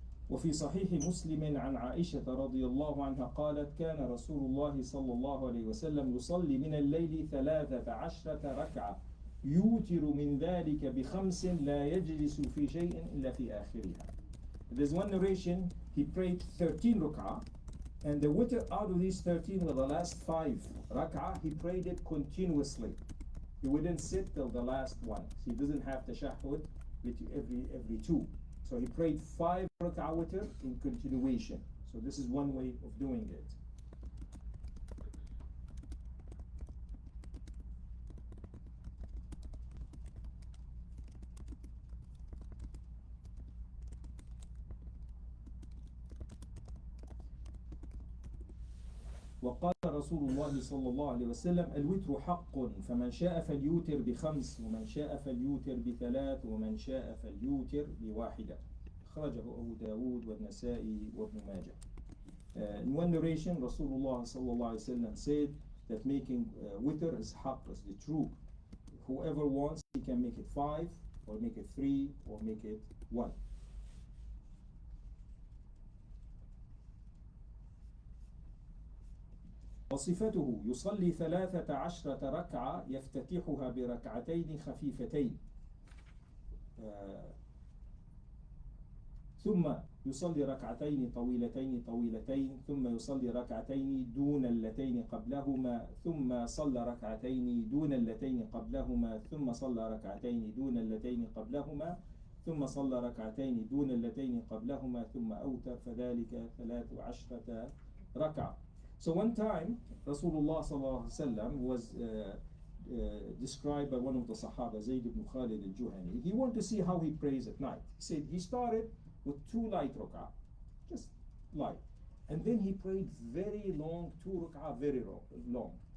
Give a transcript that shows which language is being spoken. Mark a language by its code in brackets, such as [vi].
[ar] وفي صحيح مسلم عن عائشة رضي الله عنها قالت كان رسول الله صلى الله عليه وسلم يصلي من الليل 13 ركعة يوتر من ذلك ب5 لا يجلس في شيء إلا في آخرها. [en] There's one narration, he prayed 13 rak'ah, and the witr out of these 13 were the last 5 rak'ah. He prayed it continuously. He wouldn't sit till the last one. So he doesn't have tashahhud every 2. So he prayed 5 rak'ah witr in continuation. So this is one way of doing it. [ar] وقال رسول الله صلى الله عليه وسلم الوتر حق فمن شاء فليوتر ب5 ومن شاء فليوتر ب3 ومن شاء فليوتر ب1. أخرجه أبو داود والنسائي وابن ماجه. [en] In one narration, Rasulullah [ar] صلى الله عليه وسلم [en] said that making witr is haqq, is the true. Whoever wants, he can make it 5 or make it 3 or make it 1. [ar] وصفته يصلي 13 ركعة يفتتحها بركعتين خفيفتين ثم يصلي ركعتين طويلتين ثم يصلي ركعتين دون اللتين قبلهما ثم صلى ركعتين دون اللتين قبلهما ثم صلى ركعتين دون اللتين قبلهما ثم صلى ركعتين دون اللتين قبلهما ثم أوتر فذلك 13 ركعة. [en] So one time, Rasulullah sallallahu alaihi wasallam was described by one of the Sahaba, Zayd ibn Khalid al-Juhani. He wanted to see how he prays at night. He said he started with 2 light rak'ah, just light. And then he prayed very long, 2 rak'ah, very long.